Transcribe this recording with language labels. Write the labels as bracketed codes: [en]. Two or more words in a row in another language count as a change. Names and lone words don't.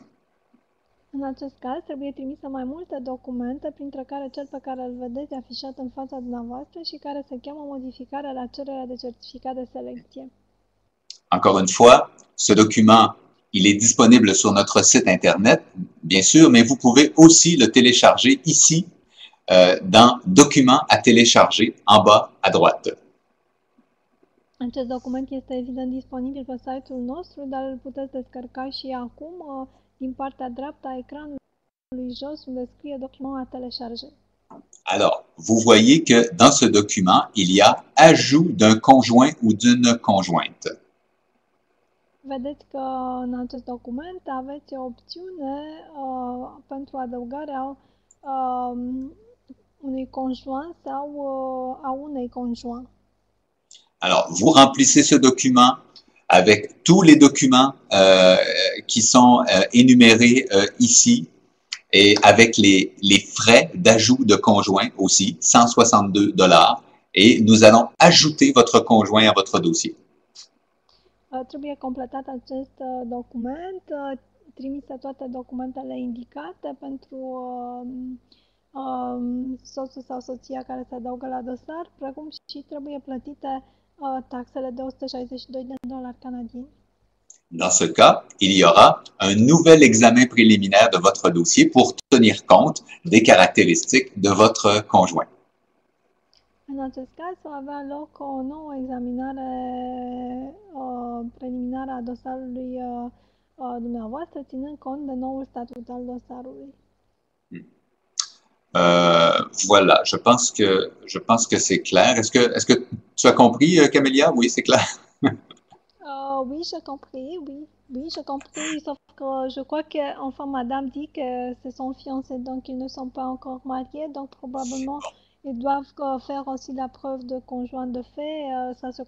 [ro] În acest caz, trebuie trimise mai multe documente, printre care cel pe care îl vedeți afișat în fața dumneavoastră și care se cheamă modificarea la cererea de certificat de selecție. [fr] Encore une fois, ce document, il est disponible sur notre site Internet, bien sûr, mais vous pouvez aussi le télécharger ici, dans Documents à télécharger, en bas à droite. [ro] Acest document este evident disponibil pe site-ul nostru, dar îl puteți descărca și acum din partea dreaptă a ecranului jos, unde scrie [fr] Document à télécharger. Alors, vous voyez que dans ce document, il y a ajout d'un conjoint ou d'une conjointe. [ro] Vedeți că în acest document aveți o opțiune pentru adăugarea unui conjoint sau a unei conjoints. [fr] Alors, vous remplissez ce document avec tous les documents qui sont énumérés ici et avec les frais d'ajout de conjoint aussi, 162 $, et nous allons ajouter votre conjoint à votre dossier. [ro] Trebuie completat acest document, trimise toate documentele indicate pentru soțul sau soția care se adaugă la dosar, precum și trebuie plătite taxele de $162 canadieni. [fr] Dans ce cas, il y aura un nouvel examen préliminaire de votre dossier pour tenir compte des caractéristiques de votre conjoint. [ro] În acest caz va avea loc o nouă examinare preliminară a dosarului dumneavoastră, ținând cont de noul statut al dosarului. [fr] Voilà, je pense que c'est clair. Est-ce que tu as compris, Camélia? Oui, c'est clair. Oui, j'ai compris, oui, j'ai compris, sauf que je crois que, enfin, madame dit que c'est son fiancé, donc ils ne sont pas encore mariés, donc probablement ils doivent faire aussi la preuve de conjoint de fait, ça se...